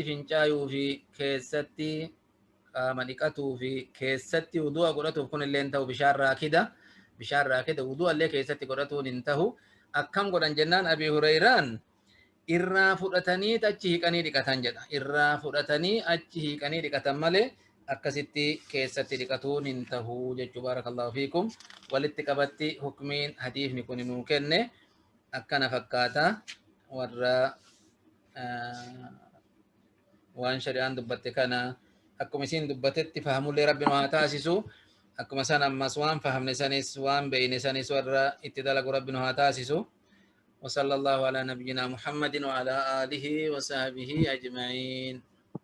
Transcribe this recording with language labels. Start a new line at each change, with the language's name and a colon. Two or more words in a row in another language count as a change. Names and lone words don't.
Oromo: fincaayuu fi keessatti qaama dhiqatuu fi keessatti wudu'a godhatuuf kunillee hin tahu bishaan raakida wudu'allee keessatti godhatuun hin tahu akkam godhan jennaan Abii Hurayraan irraa fudhatanii achi hiiqanii dhiqatan jedha irraa fudhatanii achi hiiqanii dhiqatan malee akkasitti keessatti dhiqatuun hin tahu jechuu
Arabic: بارك الله فيكم
Oromo: walitti qabatti hukmiin hadiifni kun nuu kenne akkana fakkaata warra waan shari'aan dubbatte kana akkuma isiin dubbatetti fahamullee rabbi nu haa taasisu akkuma san ammas waan fahamne sanis waan beeyne sanis warra itti dalagu rabbi nu haa taasisu
Arabic: وصلى الله على نبينا محمد وعلى آله وصحبه أجمعين